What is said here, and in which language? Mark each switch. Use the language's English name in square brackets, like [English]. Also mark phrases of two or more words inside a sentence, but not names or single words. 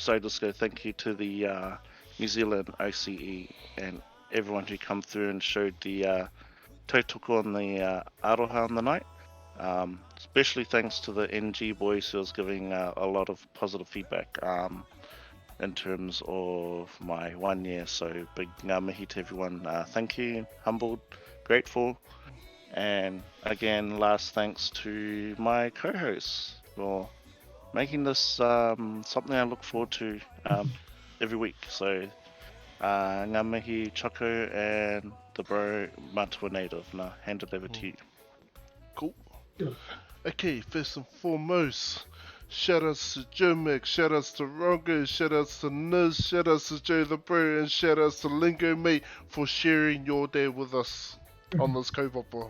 [English] So I just go thank you to the New Zealand OCE and everyone who come through and showed the tautoko on the aroha on the night. Especially thanks to the NG boys who was giving a lot of positive feedback in terms of my 1 year. So big [Māori] ngā mihi [English] to everyone. Thank you, humbled, grateful. And again, last thanks to my co-hosts for making this something I look forward to every week. So [Māori] ngā mihi [English] Choco and the bro Matua Native. Now hand it over to you. Cool. Okay, first and foremost, shout outs to Joe Mac, shout outs to Rongo, shout outs to Niz, shout outs to Joe the Bro, and shout outs to Lingo Mate for sharing your day with us on this kaupapa.